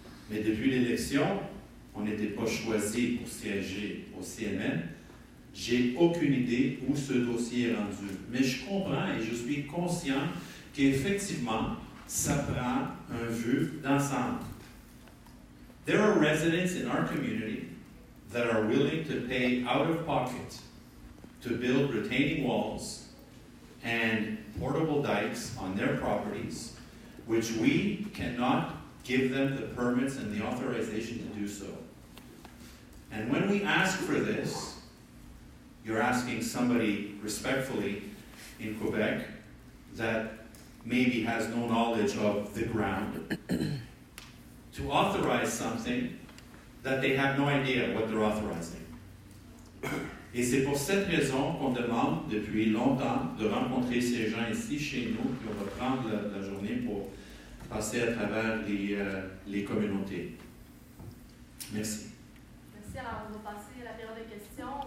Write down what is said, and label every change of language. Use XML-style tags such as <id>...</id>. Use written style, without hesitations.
<fr>Mais depuis l'élection, on n'était pas choisi pour siéger au CMN, J'ai aucune idée où ce dossier est rendu. Mais je comprends et je suis conscient qu'effectivement, ça prend un vue d'ensemble.</fr> <en>There are residents in our community that are willing to pay out of pocket to build retaining walls and portable dikes on their properties, which we cannot give them the permits and the authorization to do so. And when we ask for this, you're asking somebody respectfully in Quebec that maybe has no knowledge of the ground to authorize something that they have no idea what they're authorizing.</en> <fr>Et c'est pour cette raison qu'on demande depuis longtemps de rencontrer ces gens ici chez nous, puis on va prendre la journée pour passer à travers les communautés. Merci. Merci. Alors, on va passer à la période de questions.</fr>